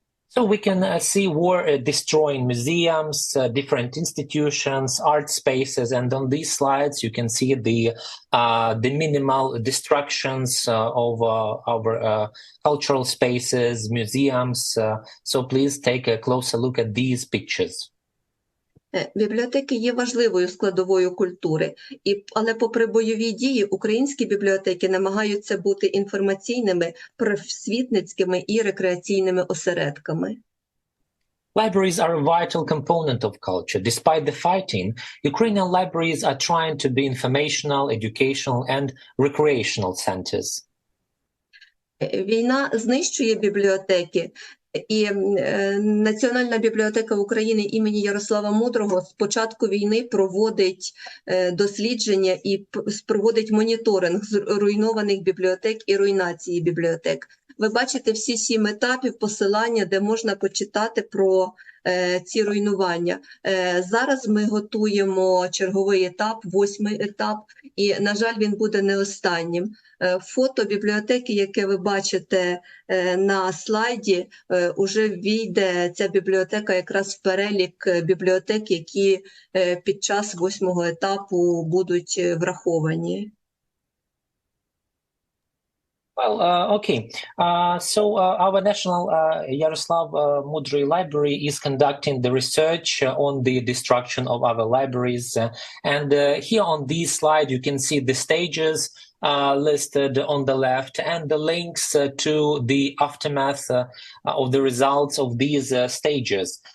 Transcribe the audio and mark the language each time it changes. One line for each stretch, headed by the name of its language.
English: So we can see war destroying museums, different institutions, art spaces, and on these slides you can see the minimal destructions of our cultural spaces, museums. So please take a closer look at these pictures.
Ukrainian: Бібліотеки є важливою складовою культури, але попри бойові дії українські бібліотеки намагаються бути інформаційними, просвітницькими і рекреаційними осередками.
English: Libraries are a vital component of culture. Despite the fighting, Ukrainian libraries are trying to be informational, educational, and recreational centers.
Ukrainian: Війна знищує бібліотеки, і Національна бібліотека України імені Ярослава Мудрого з початку війни проводить дослідження і проводить моніторинг зруйнованих бібліотек і руйнації бібліотек. Ви бачите всі 7 етапів посилання, де можна почитати про ці руйнування. Зараз ми готуємо черговий етап, 8-й етап, і, на жаль, він буде не останнім. Фото бібліотеки, яке ви бачите на слайді, уже війде ця бібліотека якраз в перелік бібліотек, які під час 8-го етапу будуть враховані.
English: Well, okay. So our National Yaroslav Mudry Library is conducting the research on the destruction of our libraries. And here on this slide, you can see the stages listed on the left and the links to the aftermath of the results of these stages.